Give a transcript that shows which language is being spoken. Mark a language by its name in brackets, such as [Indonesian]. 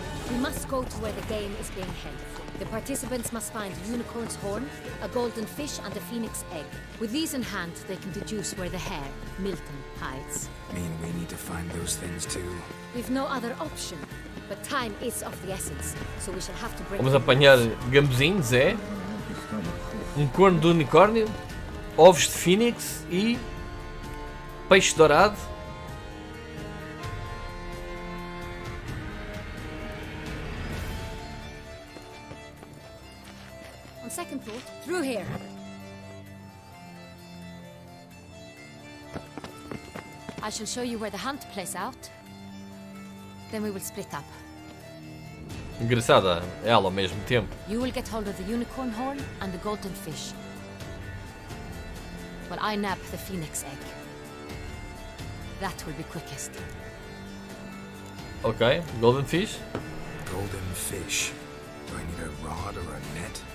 [English] We must go to where the game is being held. The participants must find a unicorn's horn, a golden fish, and a phoenix egg. With these in hand, they can deduce where the hare, Milton, hides. Mean we need to find those things too. We've no other option, but time is of the essence, so we shall have to bring... [Portuguese] Vamos apanhar gambuzinhos, é? Um corno de unicórnio, ovos de fênix e peixe dourado. [English] On second thought, through here. I shall show you where the hunt plays out. Then we will split up. [Portuguese] Engraçada, ela ao mesmo tempo. [English] You will get hold of the unicorn horn and the golden fish, while I nab the phoenix egg. That will be quickest. Ok, golden fish. Golden fish. Do I need a rod or a net?